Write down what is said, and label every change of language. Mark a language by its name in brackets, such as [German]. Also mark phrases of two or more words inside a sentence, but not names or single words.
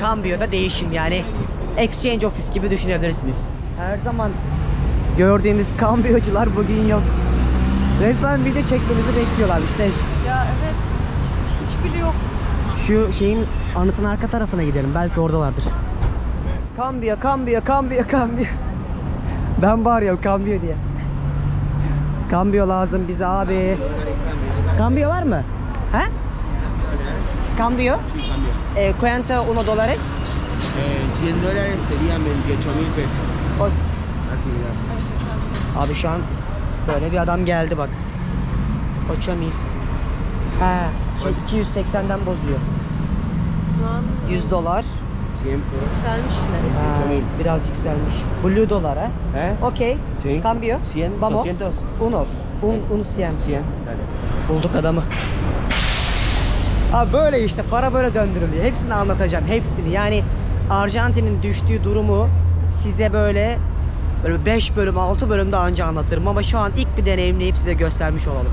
[Turkish] Cambio'da değişim, yani [English] exchange office [Turkish] gibi düşünebilirsiniz. Her zaman gördüğümüz cambiocular bugün yok. Resmen video çekmemizi bekliyorlar işte. Ya evet. Hiçbiri yok. Şu şeyin anıtın arka tarafına gidelim. Belki oradalardır. [Spanish] Cambio, cambio, cambio, cambio. [Turkish] Ben bağırıyorum cambio diye. Cambio lazım bize abi. Cambio var mı? He? Cambio? [Spanish] ¿Cuánto uno dólares? 100 dólares serían 28.000 pesos. [Turkish] Abi şu an böyle bir adam geldi bak. 8.000. He, 280'den bozuyor. Şu an 100 dolar. yükselmiş yine. Biraz yükselmiş. Blue dolar ha? Okey. [Spanish] Sí. Cambio. 100, Vamos. 200. Unos. Un 100. 100. [Turkish] Bulduk adamı. Abi böyle işte para böyle döndürülüyor. Hepsini anlatacağım. Hepsini. Yani Arjantin'in düştüğü durumu size böyle 5 bölüm 6 bölümde anca anlatırım. Ama şu an ilk bir deneyimleyip size göstermiş olalım.